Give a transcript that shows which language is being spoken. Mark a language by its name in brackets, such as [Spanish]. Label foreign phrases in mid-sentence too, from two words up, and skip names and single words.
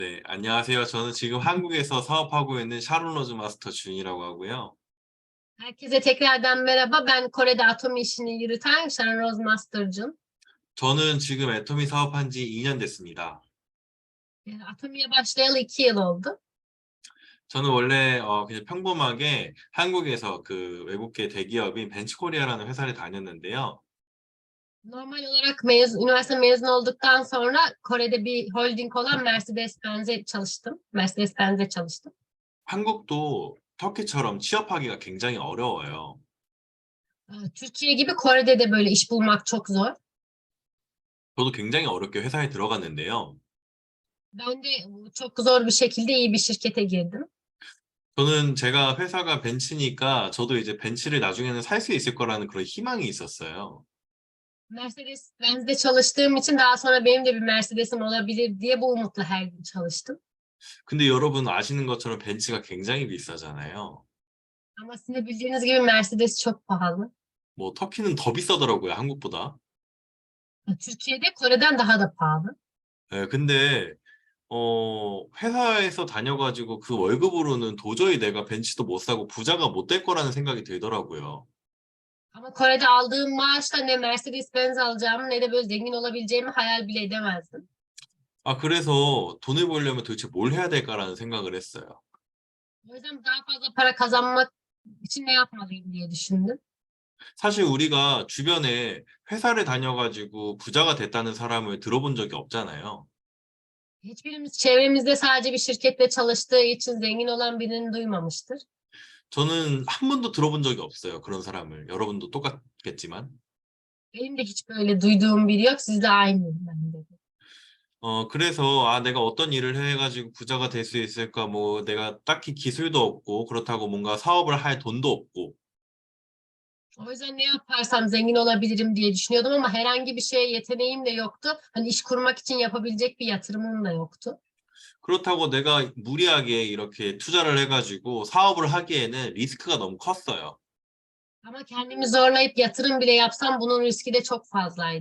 [Korean] 네, an녕하세요. 저는 지금 한국에서 사업하고 있는 샤론 로즈 마스터 준이라고 하고요. [Turkish] Herkese tekrardan merhaba. Ben Kore'de atom işini yürüten Sharon Rose Master'cığım. [Korean] 저는 지금 애토미 사업한 지 2년 됐습니다. [Turkish] Atomi'ye başlayalı 2 yıl oldu. [Korean] 저는 원래 그냥 평범하게 한국에서 그 외국계 대기업인 벤치코리아라는 회사를 다녔는데요. [Turkish] Normal olarak üniversite mezun olduktan sonra Kore'de bir holding olan Mercedes-Benz'e çalıştım. Mercedes-Benz'e çalıştım. [Korean] 한국도 터키처럼 취업하기가 굉장히 어려워요. [Turkish] Türkiye gibi Kore'de de böyle iş bulmak çok zor. [Korean] 저도 굉장히 어렵게 회사에 들어갔는데요. [Turkish] Ben de çok zor bir şekilde iyi bir şirkete girdim. [Korean] 저는 제가 회사가 벤츠니까 저도 이제 벤츠를 나중에는 살 수 있을 거라는 그런 희망이 있었어요. [Turkish] Mercedes-Benz'de çalıştığım için daha sonra benim de bir Mercedes'im olabilir diye bu umutla her gün çalıştım. [Korean] 근데 여러분 아시는 것처럼 벤츠가 굉장히 비싸잖아요. [Turkish] Ama sizin de bildiğiniz gibi Mercedes çok pahalı. [Korean] 뭐 터키는 더 비싸더라고요, 한국보다. [Turkish] Türkiye'de Kore'den daha da pahalı. [Korean] 예, 근데 회사에서 다녀가지고 그 월급으로는 도저히 내가 벤츠도 못 사고 부자가 못 될 거라는 생각이 들더라고요. [Turkish] Ama Kore'de aldığım maaşla ne Mercedes-Benz alacağımı ne de böyle zengin olabileceğimi hayal bile edemezdim. [Korean] 아, 그래서 돈을 벌려면 도대체 뭘 해야 될까라는 생각을 했어요. [Turkish] O yüzden daha fazla para kazanmak için ne yapmalıyım diye düşündüm. [Korean] 사실 우리가 주변에 회사를 다녀가지고 부자가 됐다는 사람을 들어본 적이 없잖아요. [Turkish] Hiçbirimiz çevremizde sadece bir şirkette çalıştığı için zengin olan birini duymamıştır. [Korean] 저는 한 번도 들어본 적이 없어요, 그런 사람을. 여러분도 똑같겠지만. [Turkish] Benim de hiç böyle duyduğum biri yok. Siz de aynı bende de. [Korean] 그래서, 내가 어떤 일을 해가지고 부자가 될 수 있을까, 뭐, 내가 딱히 기술도 없고, 그렇다고 뭔가 사업을 할 돈도 없고, [Turkish] O yüzden ne yaparsam zengin olabilirim diye düşünüyordum ama herhangi bir şeye yeteneğim de yoktu. Hani iş kurmak için yapabilecek bir yatırımım da yoktu. [Korean] 그렇다고 내가 무리하게 이렇게 투자를 해가지고 사업을 하기에는 리스크가 너무 컸어요. [Turkish] Ama kendimi zorlayıp yatırım bile yapsam bunun riski de çok fazlaydı.